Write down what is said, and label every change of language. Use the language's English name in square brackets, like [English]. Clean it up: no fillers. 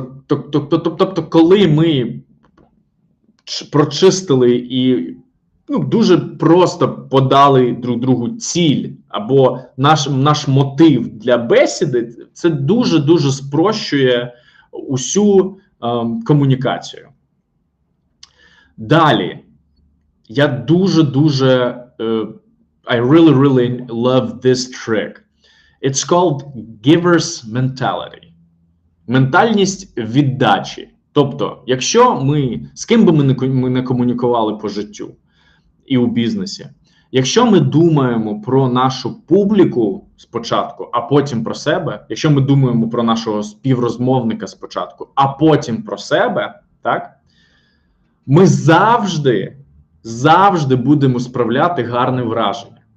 [Ukrainian] Тобто, коли ми прочистили і дуже просто подали друг другу ціль або наш мотив для бесіди, це дуже спрощує усю комунікацію. Далі, я дуже [English] I really love this trick. It's called giver's mentality. [Ukrainian] Ментальність віддачі. Тобто, якщо з ким би ми не комунікували по життю і у бізнесі, якщо ми думаємо про нашу публіку спочатку, а потім про себе, якщо ми думаємо про нашого співрозмовника спочатку, а потім про себе, так, ми завжди будемо справляти гарне враження.